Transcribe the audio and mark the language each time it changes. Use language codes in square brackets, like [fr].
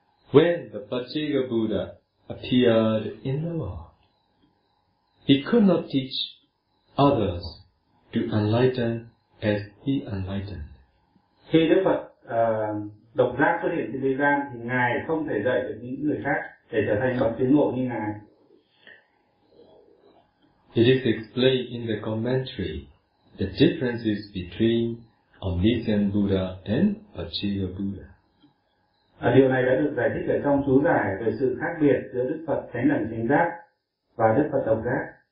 [en] When the Pachika Buddha appeared in the world, he could not teach others to enlighten as he enlightened. [vi] Khi Đức Phật độc giác xuất hiện trên thế gian thì Ngài không thể dạy được những người khác để trở thành bậc tiến ngộ như Ngài. [en] It is explained in the commentary the differences between omniscient Buddha and Pachika Buddha. [vi] Điều này đã được giải thích ở trong chú giải về sự khác biệt giữa Đức Phật Chánh Đẳng Chánh Giác và Đức Phật Độc Giác.